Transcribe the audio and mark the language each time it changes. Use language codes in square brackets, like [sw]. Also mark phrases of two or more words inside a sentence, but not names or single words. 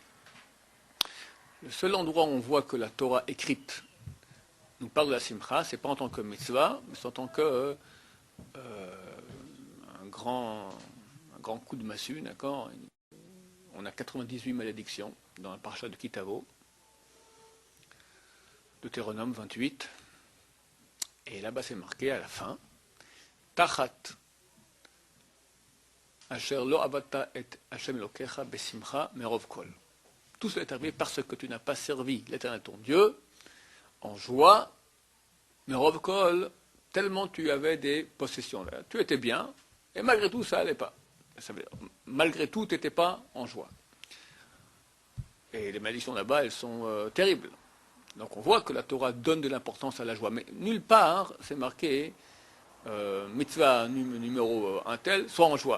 [fr] Le seul endroit où on voit que la Torah écrite nous parle de la simcha, c'est pas en tant que mitzvah, mais c'est en tant que un grand coup de massue, d'accord. On a 98 malédictions dans la parasha de Kitavo, Deutéronome 28, et là-bas c'est marqué à la fin, [he] תחת אשר לא עבדת את השם אלקיך בשמחה מרב כל. [fr] Tout cela est arrivé parce que tu n'as pas servi l'Éternel ton Dieu en joie, [he] מרב כל, [fr] tellement tu avais des possessions là. Tu étais bien, et malgré tout ça n'allait pas. Ça veut dire, malgré tout, tu n'étais pas en joie. Et les malédictions là-bas, elles sont terribles. Donc on voit que la Torah donne de l'importance à la joie. Mais nulle part, c'est marqué mitzvah numéro un tel, soit en joie.